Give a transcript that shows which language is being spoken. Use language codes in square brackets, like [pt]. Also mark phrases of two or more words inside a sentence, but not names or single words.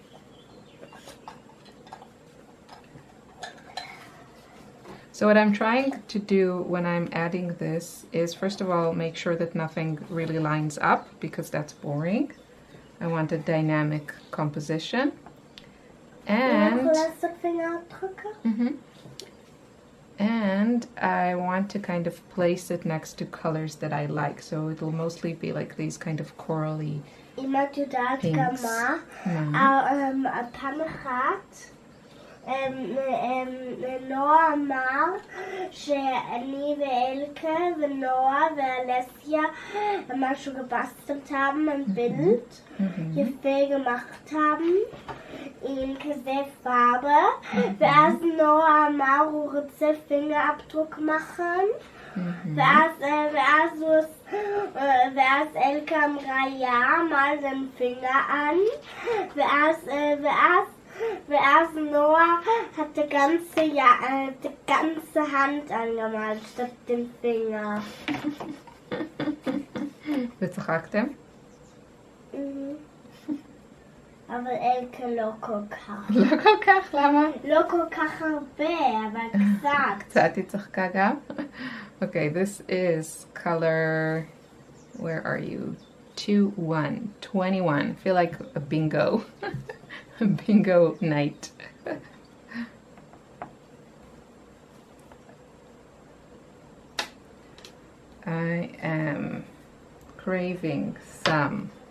[en] So what I'm trying to do when I'm adding this is, first of all, make sure that nothing really lines up, because that's boring. I want a dynamic composition. And And I want to kind of place it next to colors that I like, so it'll mostly be like these kind of corally [he] אם את יודעת כמה, פעם אחת נועה אמר שאני ואלקה ונועה ואלסיה משהו [de] gebastelt haben, ein Bild [he] יפה [de] gemacht haben [he] עם כזה פארבה ואז נועה אמר הוא רוצה [de] Fingerabdruck machen [he] ואז אלקה אמרה [de] mal den Finger an [he] ואז נועה [de] hat die ganze Hand angemalt statt den Finger. [he] וצחקתם? אבל אלקה לא כל כך. לא כל כך? למה? לא כל כך הרבה, אבל קצת. קצת היא צחקה גם? [en] Okay, this is color, where are you? 21. I feel like a bingo. A bingo night. I am craving some.